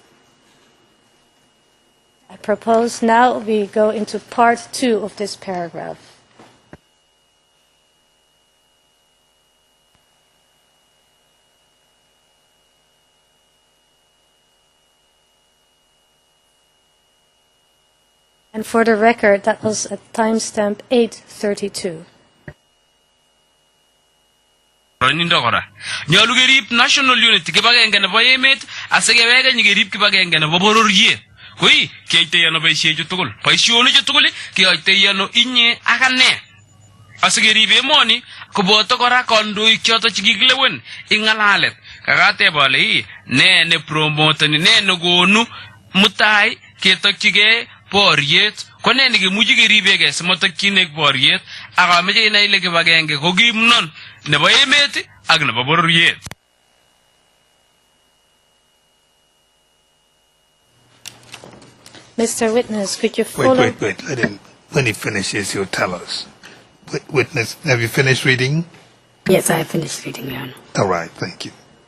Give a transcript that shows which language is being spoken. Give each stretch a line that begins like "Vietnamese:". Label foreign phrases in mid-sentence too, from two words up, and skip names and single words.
English: I propose now we go into part 2 of this paragraph. And for the record, that was at timestamp 8:32.
Kalenjin: Nyalu kerib
English: national unity
Kalenjin: kibagenge nebo emet asikeweke nyikerib kibagenge nebo bororiet. Koi keitei ano boisiechu tugul. Boisionichu tugul keitei ano inye ak ane. Asikerib emoni koboto kora kandoik choto chekikilewen ing ngalalet. Kakateb ale ne promoteni ne nekonu mutai ketokchigei boriet ko ne nekemuchi keribegei simotokyinek boriet ak ameche inai ile kibagenge ko kimnon nebo emet ak nebo bororiet.
English: Mr. Witness, could you follow? Wait. When he finishes, you'll tell us. Witness, have you finished reading? Yes, I finished reading, Your Honor. All right, thank you.